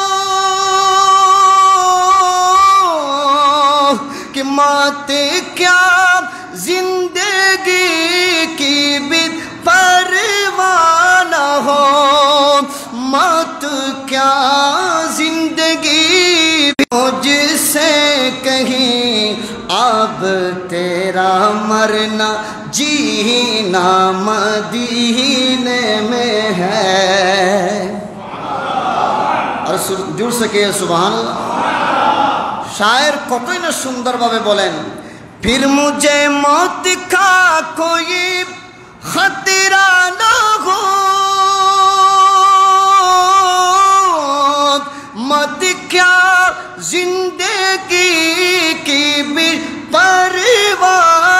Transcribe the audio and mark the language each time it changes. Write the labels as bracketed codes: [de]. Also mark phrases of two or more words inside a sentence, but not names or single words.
[ur] کہ موت کیا زندگی کی بھی پرواہ نہ ہو موت کیا زندگی مجھ سے کہیں اب تیرا مرنا جینا مدینے میں ہے [bn] আর জোর সকে সুবহানাল্লাহ শায়ের কতই না সুন্দরভাবে বলেন [ur] پھر مجھے موت کا کوئی خطرہ نہ ہو مت کیا زندگی کی بھی پرواہ